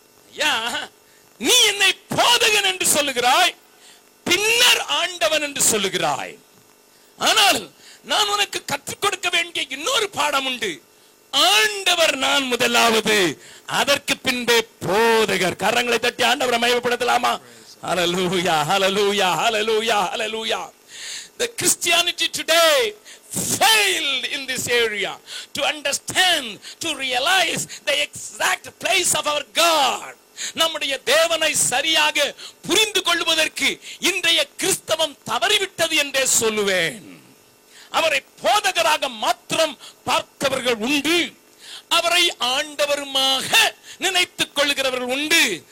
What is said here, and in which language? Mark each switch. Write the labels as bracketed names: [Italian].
[Tamil] ஐயா, நீ என்னை போதகன் என்று சொல்லுகிறாய், பின்னர் ஆண்டவன் என்று சொல்லுகிறாய். ஆனால் நான் உனக்கு கற்றுக் கொடுக்க வேண்டிய இன்னொரு பாடம் உண்டு. ஆண்டவர் நான் முதலாவது, அதற்கு பின்பே போதகர். கரங்களை தட்டி ஆண்டவரை மகிமைப்படுத்தலாமா? ஹல்லேலூயா, ஹல்லேலூயா, ஹல்லேலூயா, ஹல்லேலூயா. [English] The Christianity today failed in this area to understand, to realize the exact place of our God. [Tamil] நம்முடைய தேவனை சரியாக புரிந்து கொள்வதற்கு இன்றைய கிறிஸ்தவம் தவறிவிட்டது என்றே சொல்லுவேன். அவரை போதகராக மாத்திரம் பார்த்தவர்கள் உண்டு, அவரை ஆண்டவருமாக நினைத்துக் கொள்கிறவர்கள் உண்டு.